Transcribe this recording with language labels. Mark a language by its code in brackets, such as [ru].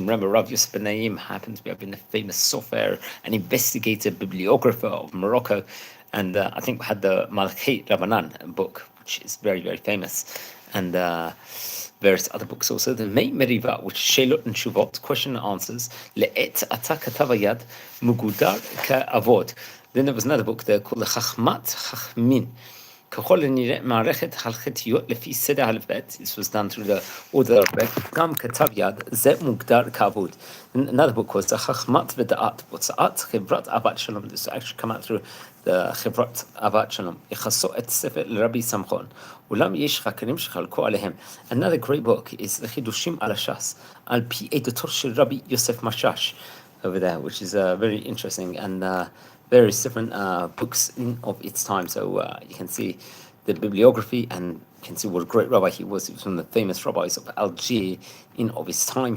[en] Remember, Rabbi Yosef ben Naim happens to have been a famous sofer, an investigator, bibliographer of Morocco, and I think had the Malchei Rabbanan book, which is very, very famous, and various other books also. The Mei Meriva, which Shelot and Shuvot, question and answers, Le'et Ata Katavayad Mugudar Ka'avod. Then there was another book there called the Chachmat Chachmin. [he] ככל הנראה מערכת הלכתיות לפי סדר האלף-בית. [en] This was done through the order of alphabet. [he] גם כתב יד, זה מוגדר כעבוד. [en] Another book was the [he] חכמת ודעת, הוצאת חברת אהבת שלום. [en] This actually come out through the חברת אהבת שלום. [he] יחסו את ספר לרבי סמחון. אולם יש חקרים שחלקו עליהם. [en] Another great book is the [he] חידושים על הש"ס, על פי עדותו של רבי יוסף משאש [en] over there, which is very interesting, and various different books of its time. So you can see the bibliography, and you can see what a great rabbi he was. He was one of the famous rabbis of Algeria in of his time.